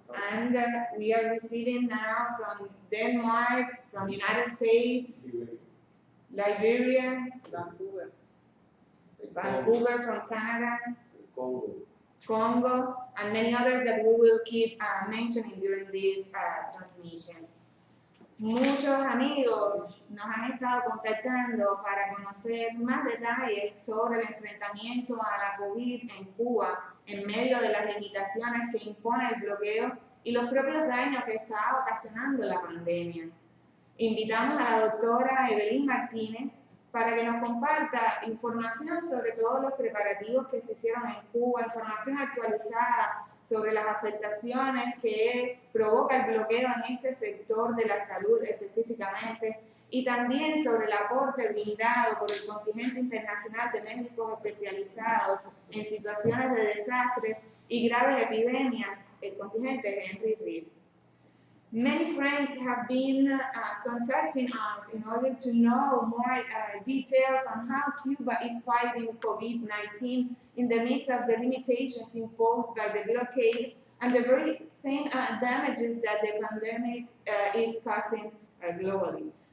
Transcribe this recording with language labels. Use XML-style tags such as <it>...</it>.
<en>And we are receiving now from Denmark, from United States, Liberia, Vancouver from Canada, Congo, and many others that we will keep mentioning during this transmission.</en> <es>Muchos amigos nos han estado contactando para conocer más detalles sobre el enfrentamiento a la COVID en Cuba en medio de las limitaciones que impone el bloqueo y los propios daños que está ocasionando la pandemia. Invitamos a la doctora Evelyn Martínez para que nos comparta información sobre todos los preparativos que se hicieron en Cuba, información actualizada sobre las afectaciones que provoca el bloqueo en este sector de la salud específicamente y también sobre el aporte brindado por el contingente internacional de médicos especializados en situaciones de desastres y graves epidemias, el contingente Henry Reed.</es> <en>Many friends have been contacting us in order to know more details on how Cuba is fighting COVID-19 in the midst of the limitations imposed by the blockade and the very same damages that the pandemic is causing globally.</en>